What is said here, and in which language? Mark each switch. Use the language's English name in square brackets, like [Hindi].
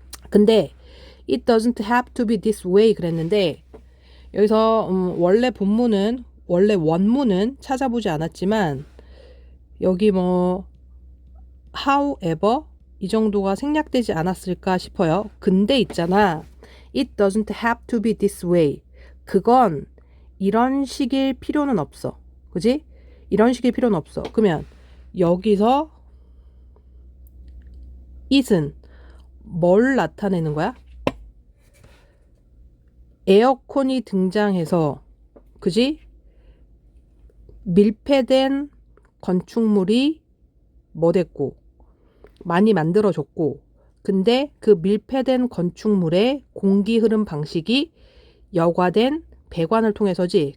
[Korean] 근데 [English] it doesn't have to be this way [Korean] 그랬는데, 여기서 원래 원문은 찾아보지 않았지만 여기 뭐 however 이 정도가 생략되지 않았을까 싶어요. 근데 있잖아, [English] it doesn't have to be this way. [Korean] 그건 이런 식일 필요는 없어. 그지? 이런 식일 필요는 없어. 그러면 여기서 it은 뭘 나타내는 거야? 에어컨이 등장해서, 그지? 밀폐된 건축물이 뭐 됐고 많이 만들어졌고, 근데 그 밀폐된 건축물의 공기 흐름 방식이 여과된 배관을 통해서지.